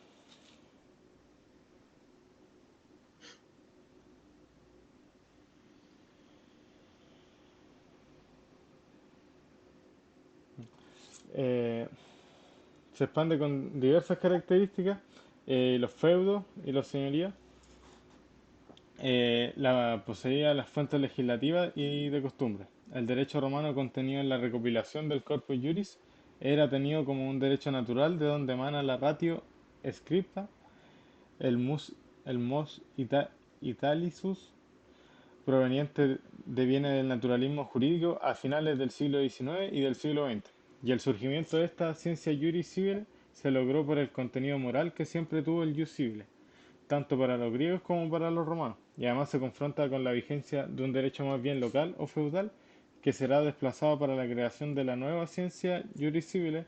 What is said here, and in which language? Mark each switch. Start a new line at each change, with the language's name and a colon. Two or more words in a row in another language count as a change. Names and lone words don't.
Spanish: Eh, Se expande con diversas características, los feudos y los señorías, la poseía las fuentes legislativas y de costumbre. El derecho romano contenido en la recopilación del Corpus Juris era tenido como un derecho natural de donde emana la
Latin: ratio scripta,
Spanish: el mus, el italicus, proveniente de viene del naturalismo jurídico a finales del siglo XIX y del siglo XX. Y el surgimiento de esta ciencia
Latin: juris civile
Spanish: se logró por el contenido moral que siempre tuvo el
Latin: jus civile,
Spanish: tanto para los griegos como para los romanos, y además se confronta con la vigencia de un derecho más bien local o feudal que será desplazado para la creación de la nueva ciencia
Latin: juris civile.